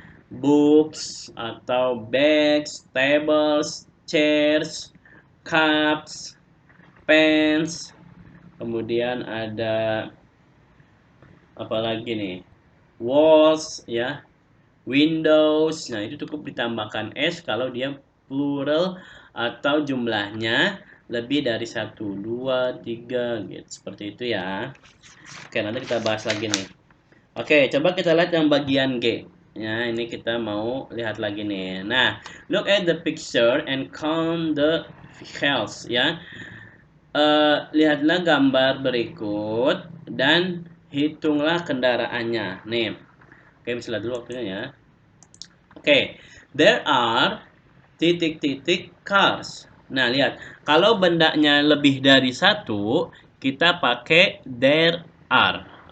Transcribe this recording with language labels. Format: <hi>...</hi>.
<en>Books atau bags, tables, chairs, cups, pens, kemudian ada apa lagi nih, walls ya, windows.</en> <id>Nah, itu cukup ditambahkan s kalau dia plural atau jumlahnya lebih dari satu, dua, tiga gitu, seperti itu ya. Oke, nanti kita bahas lagi nih. Oke, coba kita lihat yang bagian G. Ya, ini kita mau lihat lagi nih.</id> <en>Nah, look at the picture and count the vehicles ya.</en> <id>Lihatlah gambar berikut dan hitunglah kendaraannya. Nih, oke, bisa lihat dulu waktunya ya. Oke,</id> <en>there are</en> <id>titik-titik cars. Nah, lihat. Kalau bendanya lebih dari satu, kita pakai there are.</id>